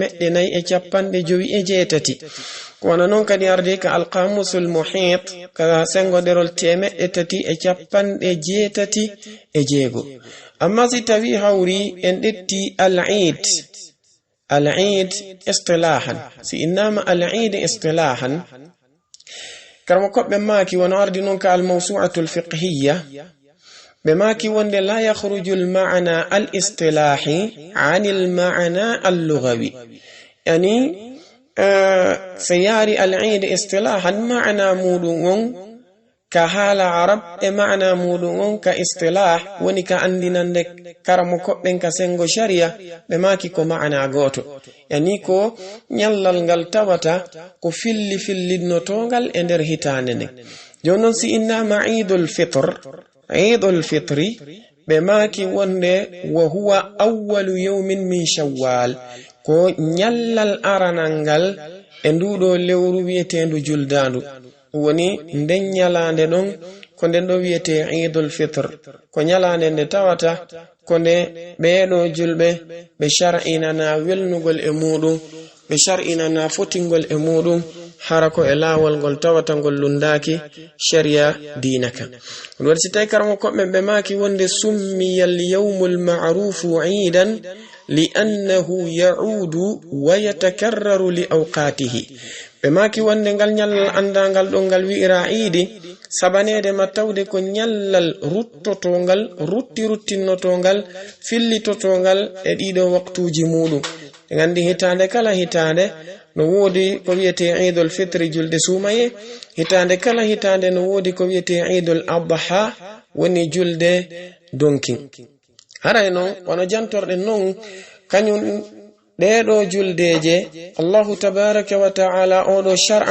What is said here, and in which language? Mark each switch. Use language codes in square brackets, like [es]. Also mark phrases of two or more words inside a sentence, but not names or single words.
[ff] 458 ko wana noon kadi arde ka alqamusul muhit ka sengoɗerol 386 amma si tawi hawri en ɗetti [ar] العيد اصطلاحا [ff] si innama [ar] العيد اصطلاحا [ff] karmo koɓɓe maaki wono ardi noon ka al-mawsu'atu al-fiqhiyya ɓe maaki wonde [ar] لا يخرج المعنى الاصطلاحي عن المعنى اللغوي [ff] yani sayari [ar] العيد اصطلاحا [ff] ma'na muɗum on ka haala arab e ma'na muɗum on ka istilah woni ka andinande karamo koɓɓen ka sengo sharia ɓe maaki ko ma'na goto yani ko ñallal ngal tawata ko fillinnotongal e nder hitande nden jonon si innama idul fitri ɓe maaki wonde [ar] وهو أول يوم من شوال [ff] ko ñallal aranal ngal e nduɗo lewru wiyetendu juldandu woni nden ñalande ɗon ko nden ɗo wiyete idul fitr ko ñalande nde tawata ko nde ɓeɗo julɓe ɓe shar'inana welnugol e muɗum ɓe shar'inana fotingol e muɗum hara ko e laawol ngol tawata ngol lundaki sharia dinaka ɗum waɗi si tawi karamo koɓɓe ɓe maaki wonde [ar] سمي اليوم المعروف عيدا لأنه يعود ويتكرر لأوقاته [ff] ɓe maaki wonde ngal ñallal andangal ɗo ngal wi'ira iidi sabanede ma tawde ko ñallal ruttinnotongal fillitotongal e ɗiɗo waktuji muɗum e gandi hitande kala hitande no woodi ko wiyete idul fitri julde sumaye hitande kala hitande no woodi ko wiyete idul adha woni julde donkin haray noon wono jantorɗe noon kañum ɗeɗo juldeje [ar] الله تبارك وتعالى [ff] oɗo shar'a